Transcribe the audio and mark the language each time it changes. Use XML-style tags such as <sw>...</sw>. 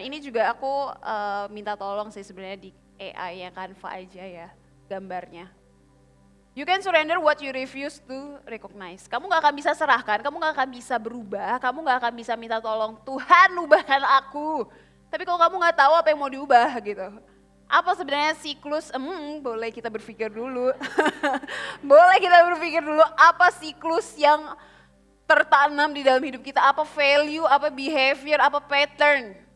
<id>Ini juga aku minta tolong sih sebenarnya di AI yang Canva aja ya, gambarnya.</id> <en>You can surrender what you refuse to recognize.</en> <id>Kamu gak akan bisa serahkan, kamu gak akan bisa berubah, kamu gak akan bisa minta tolong, Tuhan ubahkan aku. Tapi kalau kamu gak tahu apa yang mau diubah gitu. Apa sebenarnya siklus, boleh kita berpikir dulu. Boleh kita berpikir dulu apa siklus yang tertanam di dalam hidup kita, apa value, apa behavior, apa pattern.</id>